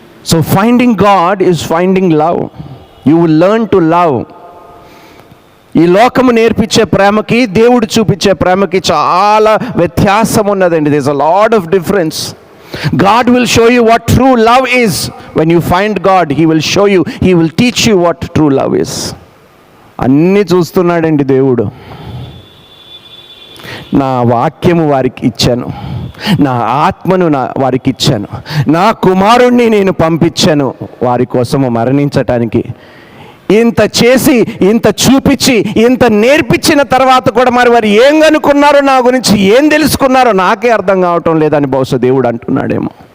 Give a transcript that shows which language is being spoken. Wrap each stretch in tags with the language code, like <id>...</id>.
<en>So finding God is finding love. You will learn to love.</en> <te>ఈ లోకము నేర్పించే ప్రేమకి దేవుడు చూపించే ప్రేమకి చాలా వ్యత్యాసం ఉన్నదండి.</te> <en>This a lot of difference. God will show you what true love is. When you find God, He will show you, He will teach you what true love is.</en> <te>అన్నీ చూస్తున్నాడండి దేవుడు. నా వాక్యము వారికి ఇచ్చాను, నా ఆత్మను వారికి ఇచ్చాను, నా కుమారుణ్ణి నేను పంపించాను వారి కోసము మరణించటానికి. ఇంత చేసి, ఇంత చూపించి, ఇంత నేర్పించిన తర్వాత కూడా మరి వారు ఏం కనుక్కున్నారో, నా గురించి ఏం తెలుసుకున్నారో నాకే అర్థం కావటం లేదని బహుశా దేవుడు అంటున్నాడేమో.</te>